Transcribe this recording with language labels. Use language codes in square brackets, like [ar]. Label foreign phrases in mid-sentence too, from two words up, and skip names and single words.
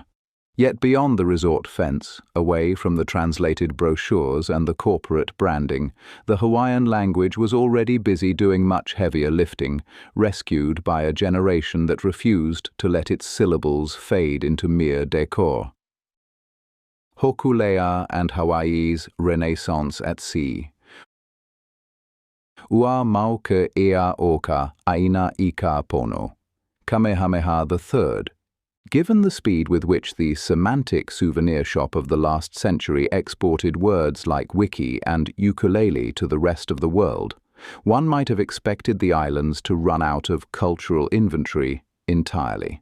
[en] Yet beyond the resort fence, away from the translated brochures and the corporate branding, the Hawaiian language was already busy doing much heavier lifting, rescued by a generation that refused to let its syllables fade into mere decor. Hokulea and Hawaii's Renaissance at Sea. [haw] Ua mauke ea oka aina ika pono. [en] Kamehameha III. Given the speed with which the semantic souvenir shop of the last century exported words like wiki and ukulele to the rest of the world, one might have expected the islands to run out of cultural inventory entirely.